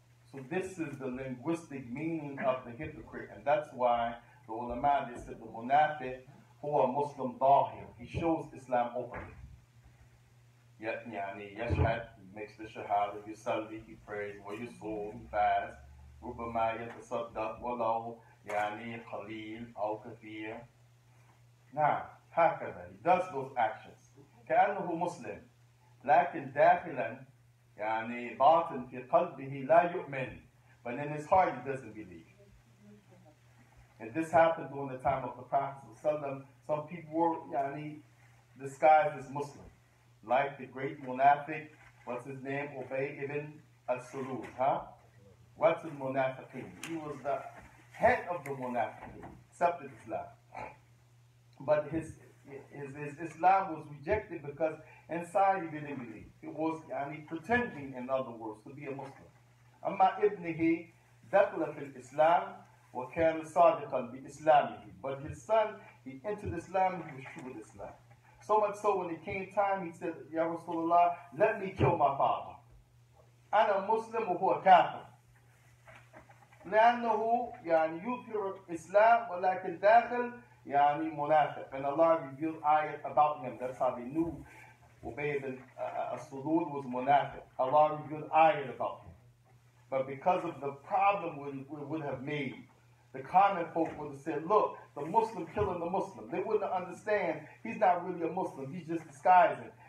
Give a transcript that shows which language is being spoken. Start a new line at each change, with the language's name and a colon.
English: So this is the linguistic meaning of the hypocrite, and that's why the ulama, they said the munafiq, who are Muslim dahir, he shows Islam openly.
Arabic: Yet, yashhad,
English: he makes the shahada,
Arabic: yusalli,
English: he prays,
Arabic: wa yusul,
English: he fasts,
Arabic: rubama yatasaddaq, walau, qaleel, aw kathir.
English: Now, hakada, he does those actions.
Arabic: كأنه مسلم لكن داخلا باطن في قلبه لا يؤمن,
English: but in his heart he doesn't believe. And this happened during the time of the Prophet ﷺ. Some people were disguised as Muslim, like the great munafiq, what's his name, Ubay ibn al-Salul, what's the munafiqeen? He was the head of the munafiqeen, accepted Islam, but his Islam was rejected because inside he didn't believe. It was pretending, in other words, to be a Muslim.
Arabic: أما ابنه دخل في الإسلام وكان صادقا بإسلامه.
English: But his son, he entered Islam, he was true with Islam. So much so when it came time, he said,
Arabic: Ya Rasulullah,
English: let me kill my father.
Arabic: أنا مسلم وهو كافر لأنه يعني يظهر الإسلام ولكن داخل يعني منافق.
English: And Allah revealed ayat about him. That's how they knew Ubay bin Salul was munafiq. Allah revealed ayat about him. But because of the problem we would have made, the common folk would have said, look, the Muslim killing the Muslim. They wouldn't understand he's not really a Muslim. He's just disguising.